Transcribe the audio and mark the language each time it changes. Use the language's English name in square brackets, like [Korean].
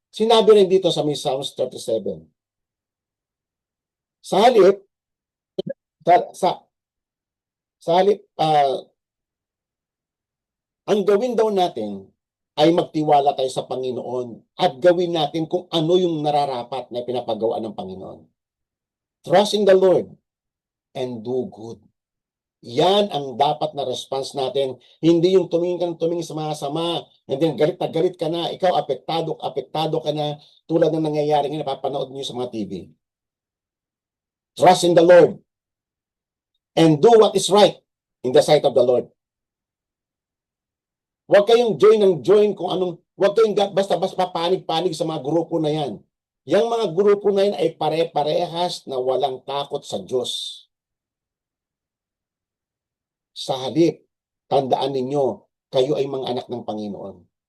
[Filipino] Sinabi rin dito sa may Psalms 37. Sa halip, sa, sa, sa halip, ang gawin daw natin ay magtiwala tayo sa Panginoon at gawin natin kung ano yung nararapat na pinapagawa ng Panginoon. [English] Trust in the Lord and do good. [Filipino] Yan ang dapat na response natin. Hindi yung tumingin sa mga sama, and then galit na galit ka na, ikaw apektado ka na, tulad ng nangyayari ngayon, napapanood niyo sa mga TV. [English] Trust in the Lord and do what is right in the sight of the Lord. [Filipino] Huwag kayong join kung anong, huwag kayong basta-basta papanig-panig sa mga grupo na yan. Yang mga grupo na yan ay pare-parehas na walang takot sa Diyos. Sa halip, tandaan ninyo, kayo ay mga anak ng Panginoon.